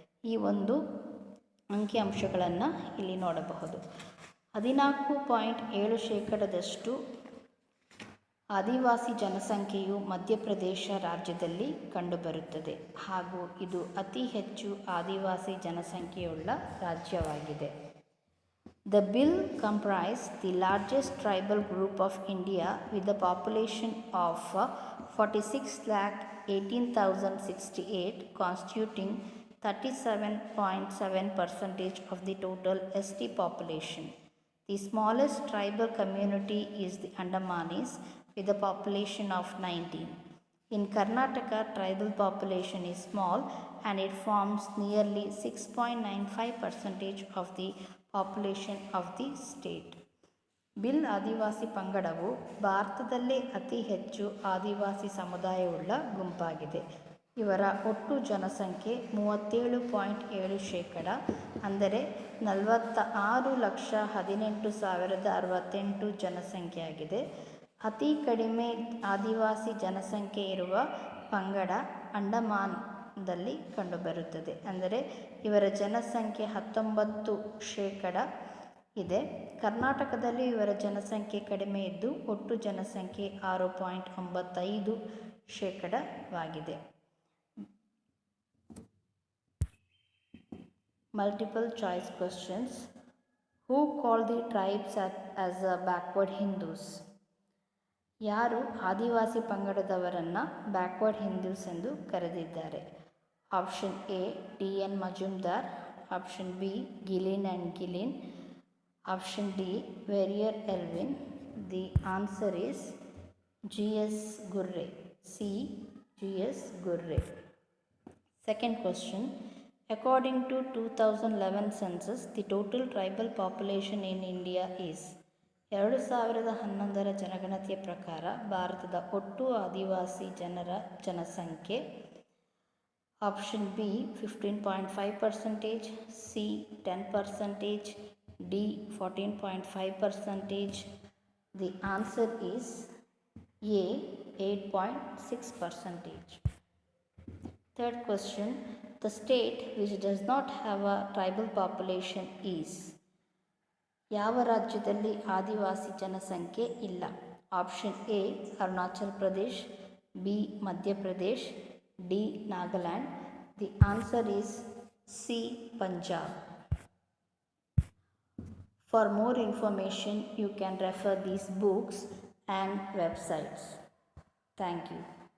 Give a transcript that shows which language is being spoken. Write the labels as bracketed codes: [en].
[kn] ಈ ಒಂದು ಅಂಕಿಅಂಶಗಳನ್ನು ಇಲ್ಲಿ ನೋಡಬಹುದು. 14.7% ಆದಿವಾಸಿ ಜನಸಂಖ್ಯೆಯು ಮಧ್ಯಪ್ರದೇಶ ರಾಜ್ಯದಲ್ಲಿ ಕಂಡುಬರುತ್ತದೆ ಹಾಗೂ ಇದು ಅತಿ ಹೆಚ್ಚು ಆದಿವಾಸಿ ಜನಸಂಖ್ಯೆಯುಳ್ಳ ರಾಜ್ಯವಾಗಿದೆ. [en] The bill comprised the largest tribal group of India with a population of 46,18,068, constituting 37.7% of the total ST population. The smallest tribal community is the Andamanis with a population of 19. In Karnataka, tribal population is small and it forms nearly 6.95% of the population of the state. [kn] Bill ಆದಿವಾಸಿ ಪಂಗಡವು ಭಾರತದಲ್ಲೇ ಅತಿ ಹೆಚ್ಚು ಆದಿವಾಸಿ ಸಮುದಾಯವುಳ್ಳ ಗುಂಪಾಗಿದೆ. ಇವರ ಒಟ್ಟು ಜನಸಂಖ್ಯೆ 37.7%, ಅಂದರೆ 46,18,068 ಜನಸಂಖ್ಯೆಯಾಗಿದೆ. ಅತಿ ಕಡಿಮೆ ಆದಿವಾಸಿ ಜನಸಂಖ್ಯೆ ಇರುವ ಪಂಗಡ ಅಂಡಮಾನ್ದಲ್ಲಿ ಕಂಡುಬರುತ್ತದೆ, ಅಂದರೆ ಇವರ ಜನಸಂಖ್ಯೆ 19% ಇದೆ. ಕರ್ನಾಟಕದಲ್ಲಿ ಇವರ ಜನಸಂಖ್ಯೆ ಕಡಿಮೆ ಇದ್ದು ಒಟ್ಟು ಜನಸಂಖ್ಯೆ 6.95%. [en] Multiple choice questions. Who called the tribes as backward Hindus? [kn] ಯಾರು ಆದಿವಾಸಿ ಪಂಗಡದವರನ್ನು ಬ್ಯಾಕ್ವರ್ಡ್ ಹಿಂದೂಸ್ ಎಂದು ಕರೆದಿದ್ದಾರೆ? [en] Option A T N. Majumdar, option B Gillin and Gillin, option D Verrier Elwin. The answer is G.S. Gurre. C. G.S. Gurre. Second question. According to 2011 census, the total tribal population in India is. [kn] 2011 ಜನಗಣತಿಯ ಪ್ರಕಾರ ಭಾರತದ ಒಟ್ಟು ಆದಿವಾಸಿ ಜನಸಂಖ್ಯೆ option B 15.5%, C 10%, D 14.5%. [en] The answer is A 8.6%. Third question. The state which does not have a tribal population is. [kn] ಯಾವ ರಾಜ್ಯದಲ್ಲಿ ಆದಿವಾಸಿ ಜನಸಂಖ್ಯೆ ಇಲ್ಲ? Option A Arunachal Pradesh, B Madhya Pradesh, D Nagaland. [en] The answer is C. Punjab. For more information, you can refer these books and websites. Thank you.